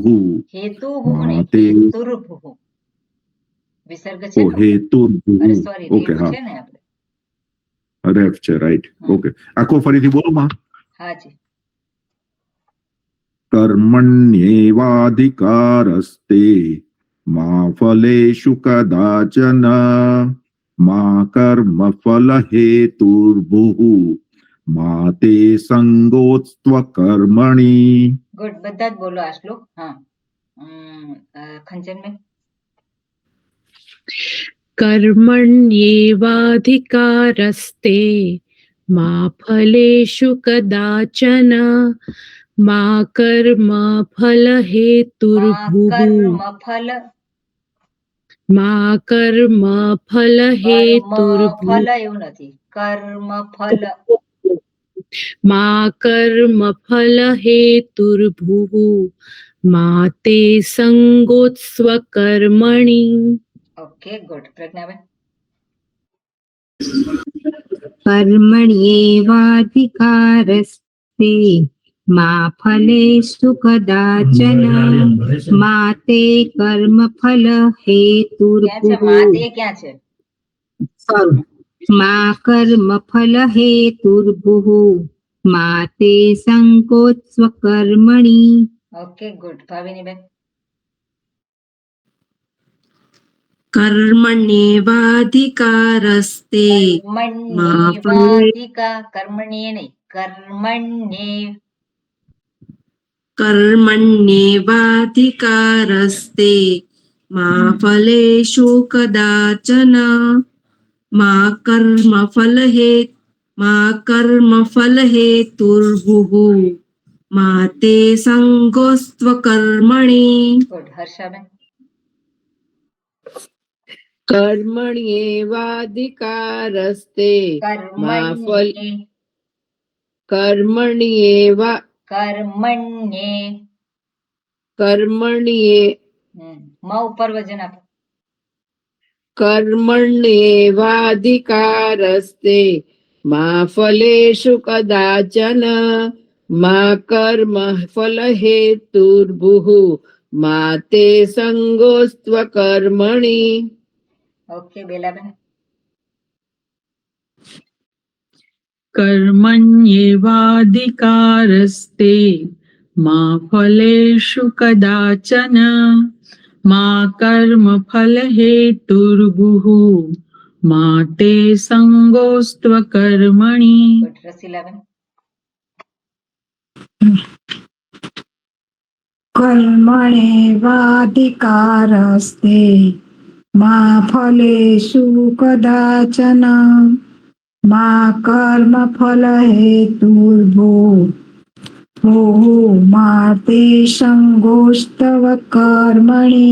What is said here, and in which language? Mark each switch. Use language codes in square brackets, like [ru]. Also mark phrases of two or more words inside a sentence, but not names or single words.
[sa] હેતુભુઃ मा [gu] નહીં [sa] ते [gu] હેતુર્ભુઃ વિસર્ગ છે [sa] ओ [gu] ને? [sa] हेतुर्भुः [gu] અરે સોરી ઓકે રેફ હા છે ને આપણે રેફ છે રાઈટ ઓકે આખો ફરીથી બોલો માં હાજી [sa] कर्मण्येवाधिकारस्ते मा फलेषु कदाचन मा कर्मफलहेतुर्भुः मा ते संगोत्स्त्वकर्मणि. [gu] ગુડ બધા જ બોલો આ શ્લોક હા ખંચન મેં [sa] कर्मण्येवाधिकारस्ते मा फलेषु कदाचन मा कर्म फलहेतुर्भुः [gu] કર્મ ફલ [sa] मा कर्म फलहेतुर्भुः [gu] ફલ એવું નથી કર્મ ફલ [sa] मा कर्म फलहेतुर्भुः मा ते संगोत्स्वकर्मणि. [gu] ઓકે ગુડ પ્રજ્ઞાબેન [sa] कर्मण्येवाधिकारस्ते मा फलेषु कदाचन मा ते कर्मफल [gu] ક્યાં છે માં તે ક્યાં છે [sa] मा कर्मफल हेतुर्भुः मा ते संकोत्स्वकर्मणि. [gu] ઓકે ગુડ ભાવિનીબેન [sa] कर्मण्येवाधिकारस्ते [gu] કર્મણ્યેવાધિકા કર્મણ્યે નહીં કર્મણ્યે [sa] कर्मण्येवाधिकारस्ते मा फलेषु कदाचन मा कर्मफलहेतुर्भुः मा ते संगोस्त्वकर्मणि. [gu] ગુડ હર્ષાબેન [sa] कर्मण्येवाधिकारस्ते मा फल [gu] કર્મણ્યે [sa] कर्मण्येवा [gu] કર્મણ્યે [sa] कर्मण्ये [gu] મ ઉપર વજન આપો [sa] कर्मण्येवाधिकारस्ते मा फलेषु कदाचन मा कर्म फलहेतुर्भुः मा ते संगोस्त्वकर्मणि. [gu] ઓકે બેલાબેન [sa] कर्मण्येवाधिकारस्ते मा फलेषु कदाचन मा कर्मफलहेतुर्भुः मा ते संगोस्त्वकर्मणि. [gu] ગુડ રસીલાબેન [sa] कर्मणेवाधिकारस्ते मा फलेषु कदाचन मा कर्मफल हेतुर्भुः मा ते संगोस्तव कर्मणि.